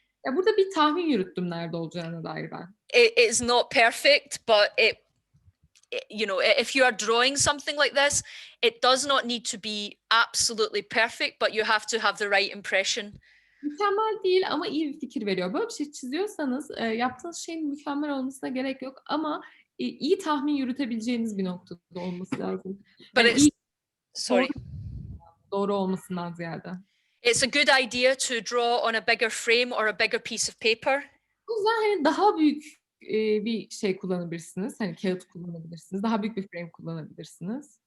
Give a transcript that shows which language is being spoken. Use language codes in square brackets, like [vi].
[tr] Ya burada bir tahmin yürüttüm nerede olacağına dair ben. [en] It is not perfect, but you know, if you are drawing something like this, it does not need to be absolutely perfect, but you have to have the right impression. [tr] Mükemmel değil ama iyi bir fikir veriyor. Böyle bir şey çiziyorsanız yaptığınız şeyin mükemmel olmasına gerek yok ama iyi tahmin yürütebileceğiniz bir noktada olması lazım. [en] But [tr] Yani iyi, [en] sorry. [tr] doğru olmasından ziyade. [en] It's a good idea to draw on a bigger frame or a bigger piece of paper. [tr] O yüzden hani daha büyük bir şey kullanabilirsiniz. Hani kağıt kullanabilirsiniz. Daha büyük bir frame kullanabilirsiniz.